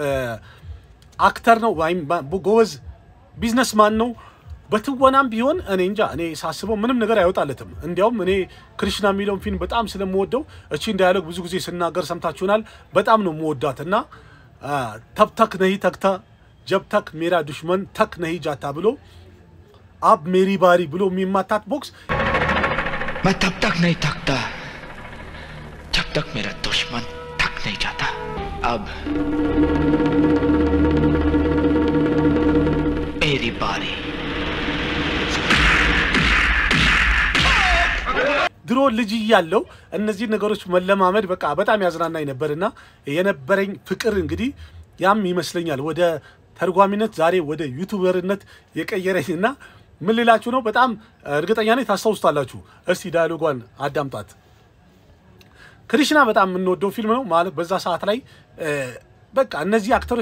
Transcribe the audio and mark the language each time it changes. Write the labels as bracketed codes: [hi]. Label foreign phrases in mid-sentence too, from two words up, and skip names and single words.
[am] አክተር ነው ወይም ጎበዝ ቢዝነስማን ነው በትወናም ቢሆን እኔ እንጃ እኔ ሳስበው ምንም ነገር አይወጣለትም እንዲያውም እኔ ክሪሽና ሚሊዮን ፊልም በጣም ስለምወደው እቺ ዳያሎግ ብዙ ጊዜ ስናገር ሰምታችሁናል በጣም ነው የምወዳትና [hi] तब तक नहीं थकता जब तक मेरा दुश्मन थक नहीं जाता [am] ብሎ [hi] अब मेरी बारी [am] ብሎ የሚማታት ቦክስ [hi] मैं तब तक नहीं थकता जब तक मेरा दुश्मन थक नहीं जाता अब मेरी बारी [am] ድሮ ልጅ ያለው እነዚህ ነገሮች መለማመድ በቃ በጣም ያዝናናኝ ነበርና የነበረኝ ፍቅር እንግዲህ ያም ይመስለኛል ወደ ተርጓሚነት ዛሬ ወደ ዩቲዩበርነት የቀየረኝና ምን ልላችሁ ነው በጣም እርግጠኛ ነኝ ታስተውስታላችሁ እስቲ ዳያሎጓን አዳምጣት ክሪሽና በጣም የምንወደው ፊልም ነው ማለት በዛ ሰዓት ላይ በቃ እነዚህ አክተሮች